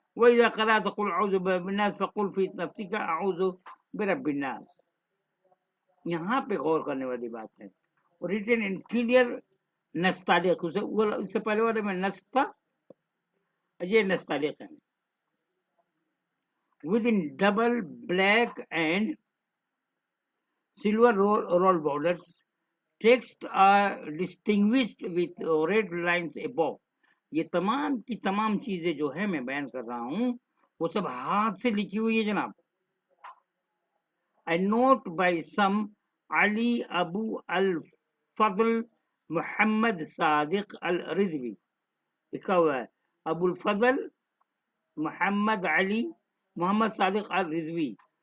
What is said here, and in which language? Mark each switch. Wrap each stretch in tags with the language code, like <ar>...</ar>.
<ar>وَإِذَا قَرَأْتَ قُلْ أَعُوذُ بِرَبِّ النَّاسِ فَقُلْ فِي نَفْسِكَ أَعُوذُ بِرَبِّ النَّاسِ.</ar> <ur>یہاں پہ غور کرنے والی بات ہے. ریٹن ان کلیئر نستعلیق، اس سے پہلے والے میں نس تھا، یہ نستعلیق ہے.</ur> <en>within double black and silver roll borders. Text are distinguished with red lines above.</en> <ur>یہ تمام کی تمام چیزیں جو ہے میں بیان کر رہا ہوں وہ سب ہاتھ سے لکھی ہوئی ہے جناب.</ur> <en>A note by some Ali Abu al-Fadl Muhammad Sadiq al-Rizvi.</en> <ur>لکھا ہوا ہے ابو الفضل محمد علی محمد صادق al-Rizvi.</ur>